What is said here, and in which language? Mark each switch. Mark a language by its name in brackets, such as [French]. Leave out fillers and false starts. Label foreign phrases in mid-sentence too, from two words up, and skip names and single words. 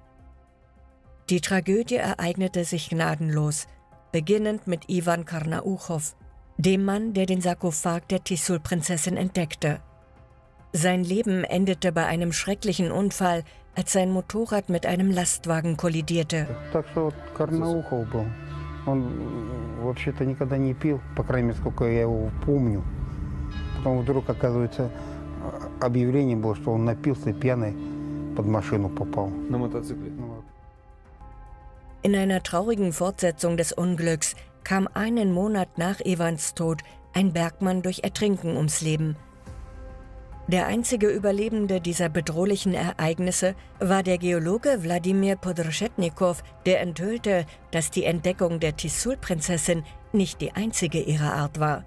[German] Die Tragödie ereignete sich gnadenlos, beginnend mit Iwan Karnauchow, dem Mann, der den Sarkophag der Tixul-Prinzessin entdeckte. Sein Leben endete bei einem schrecklichen Unfall, als sein Motorrad mit einem Lastwagen kollidierte. [Russian] Он вообще-то никогда не пил, по крайней мере, сколько я его помню. Потом вдруг, оказывается, объявление было, что он напился и пьяный под машину попал. На мотоцикле. [German] In einer traurigen Fortsetzung des Unglücks kam einen Monat nach Iwans Tod ein Bergmann durch Ertrinken ums Leben. Der einzige Überlebende dieser bedrohlichen Ereignisse war der Geologe Wladimir Podroshetnikow, der enthüllte, dass die Entdeckung der Tixul-Prinzessin nicht die einzige ihrer Art war.